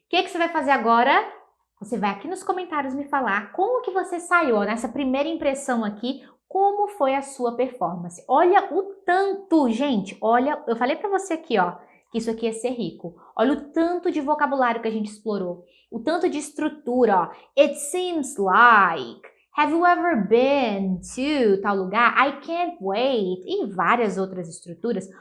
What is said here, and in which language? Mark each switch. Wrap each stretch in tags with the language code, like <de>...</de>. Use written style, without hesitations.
<pt>O que você vai fazer agora? Você vai aqui nos comentários me falar como que você saiu nessa primeira impressão aqui, como foi a sua performance. Olha o tanto, gente, olha, eu falei para você aqui, ó, que isso aqui ia ser rico. Olha o tanto de vocabulário que a gente explorou, o tanto de estrutura, ó.</pt> <en>It seems like, have you ever been to</en> <pt>tal lugar?</pt> <en>I can't wait,</en> <pt>e várias outras estruturas.</pt>